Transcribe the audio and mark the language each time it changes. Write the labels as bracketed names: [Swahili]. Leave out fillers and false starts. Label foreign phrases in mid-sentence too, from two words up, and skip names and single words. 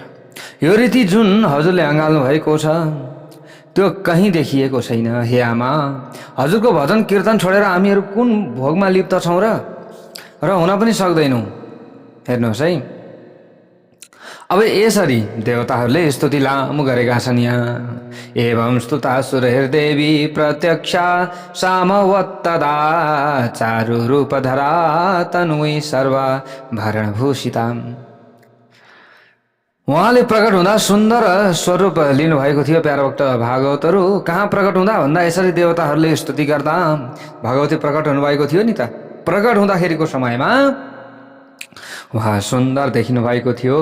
[Nepali] यो रीति जुन हजुरले अँगाल्नु भएको छ त्यो कहीँ देखिएको छैन। हे आमा, हजुरको भजन कीर्तन छोडेर हामीहरू कुन भोगमा लिप्त छौँ र हुन पनि सक्दैनौँ। हेर्नुहोस् है, अब यसरी देवताहरूले स्तुति लामो गरेका छन्। [Sanskrit] यहाँ एवं स्तुतासुरैर्देवी प्रत्यक्षा सामवत्तदा चारु रूपधरा तन्वी सर्वा भरणभूषिताम्। [Nepali] उहाँले प्रकट हुँदा सुन्दर स्वरूप लिनुभएको थियो। प्यारा भक्त भागवतहरू कहाँ प्रकट हुँदा भन्दा यसरी देवताहरूले स्तुति गर्दा भगवती प्रकट हुनुभएको थियो नि त। प्रकट हुँदाखेरिको समयमा उहाँ सुन्दर देखिनु भएको थियो।